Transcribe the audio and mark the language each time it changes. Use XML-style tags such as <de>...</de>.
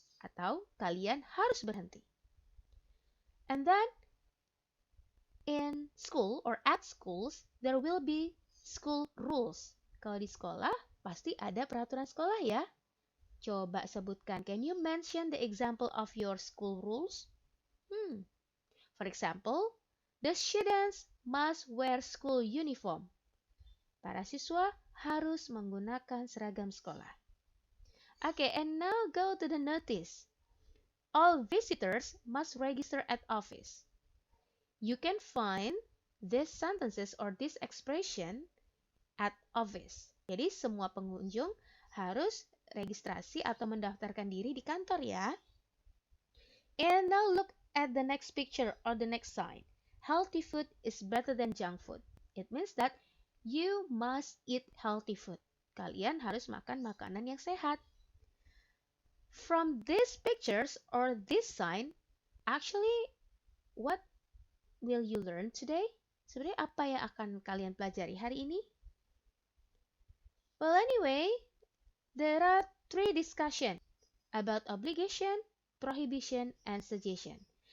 <id>Atau kalian harus berhenti.</id> <en>And then, in school or at schools, there will be school rules.</en> <id>Kalau di sekolah, pasti ada peraturan sekolah ya. Coba sebutkan,</id> <en>can you mention the example of your school rules? For example, the students must wear school uniform.</en> <id>Para siswa harus menggunakan seragam sekolah.</id> <en>Okay, and now go to the notice. All visitors must register at office. You can find these sentences or this expression at office.</en> <id>Jadi semua pengunjung harus registrasi atau mendaftarkan diri di kantor ya.</id> <en>And now look at the next picture or the next sign. Healthy food is better than junk food. It means that you must eat healthy food.</en> <id>Kalian harus makan makanan yang sehat.</id> <en>From these pictures or this sign, actually, what will you learn today?</en> <id>Sebenarnya apa yang akan kalian pelajari hari ini?</id> <en>Well, anyway, there are 3 discussions about obligation, prohibition, and suggestion.</en>